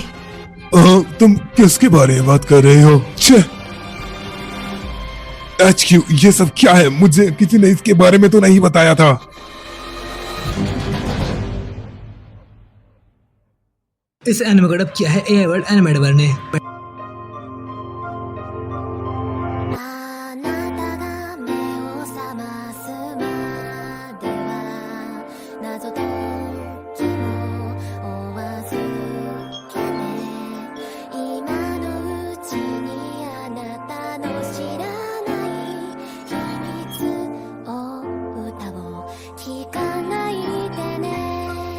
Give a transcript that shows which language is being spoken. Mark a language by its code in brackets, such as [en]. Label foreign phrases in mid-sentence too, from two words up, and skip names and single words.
[hi] तुम किसके बारे में बात कर रहे हो? HQ, ये सब क्या है? मुझे किसी ने इसके बारे में तो नहीं बताया था। इस एनिमे को डब किया है AI वर्ल्ड एनिमेटर ने। [ja] あなたが目を覚ますまでは謎解きも追わずけね今のうちにあなたの知らない秘密を歌を聞かないでね